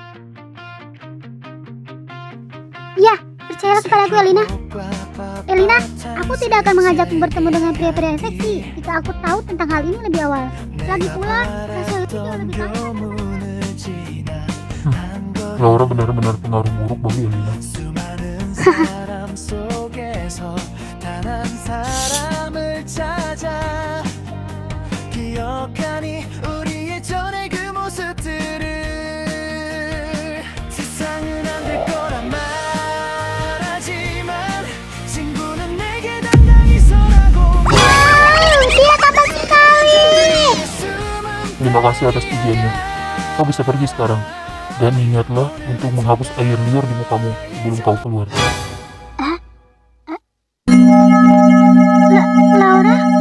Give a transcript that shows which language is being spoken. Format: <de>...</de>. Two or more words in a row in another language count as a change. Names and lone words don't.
<id>Ya, percayalah kepadaku Elina. Elina, aku tidak akan mengajakmu bertemu dengan pria-pria seksi jika aku tahu tentang hal ini lebih awal. Lagi pula, rahasia itu lebih banyak. Laura benar-benar pengaruh buruk bagi Elina.</id> <ko>속에서 단 한 사람을 찾아 기억하니 우리의 전의 그 모습들을 세상은 안 될 거란 말하지만 친구는 내게 당당히 서라고</ko> <id>Dia tampak sekali. Terima kasih atas pujiannya. Kau bisa pergi sekarang. Dan ingatlah untuk menghapus air liur di mukamu sebelum kau keluar. Laura?</id>